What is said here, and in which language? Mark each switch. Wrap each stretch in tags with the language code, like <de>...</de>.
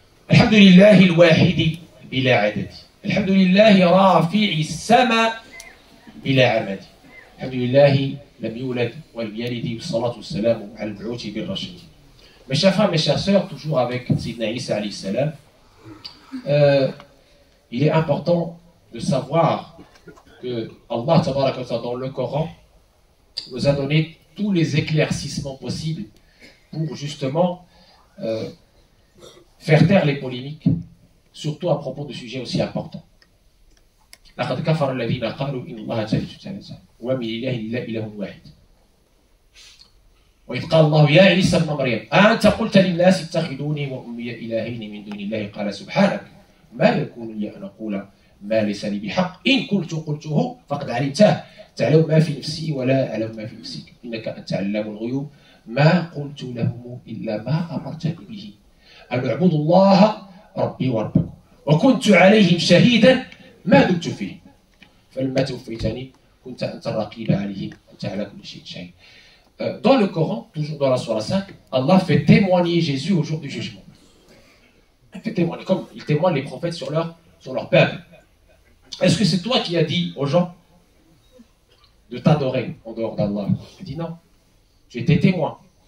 <ar>الحمد لله الواحد بلا عدد الحمد لله رافع السماء بلا عمد الحمد لله لم يولد ولم يلد والصلاة والسلام على المبعوث بالرشيد.</ar> <fr>Mes chers frères, mes chères sœurs, toujours avec Sidna Isa alayhi salam, il est important de savoir que Allah tabaraka wa ta'ala dans le Coran nous a donné tous les éclaircissements possibles pour justement faire taire les polémiques, surtout à propos de sujets aussi importants.</fr> <ar>لقد كفر الذين قالوا إن الله ثالث ثلاثة وما من إله إلا إله واحد. وإذ قال الله يا عيسى ابن مريم أنت قلت للناس اتخذوني وأمي إلهين من دون الله قال سبحانك ما يكون لي أن أقول ما ليس لي بحق إن قلته فقد علمته تعلم ما في نفسي ولا أعلم ما في نفسك إنك أنت علام الغيوب ما قلت لهم إلا ما أمرتني به أن اعبدوا الله ربي وربكم وكنت عليهم شهيدا ما دمت فيه فلما توفيتني كنت أنت الرقيب عليهم أنت على كل شيء شهيد.</ar> <fr>Dans le Coran, toujours dans la Sourate 5, Allah fait témoigner Jésus au jour du jugement. Il fait témoigner, comme il témoigne les prophètes sur leur peuple. Est-ce que c'est toi qui as dit aux gens de t'adorer en dehors d'Allah? Il dit non. J'étais témoin.</fr>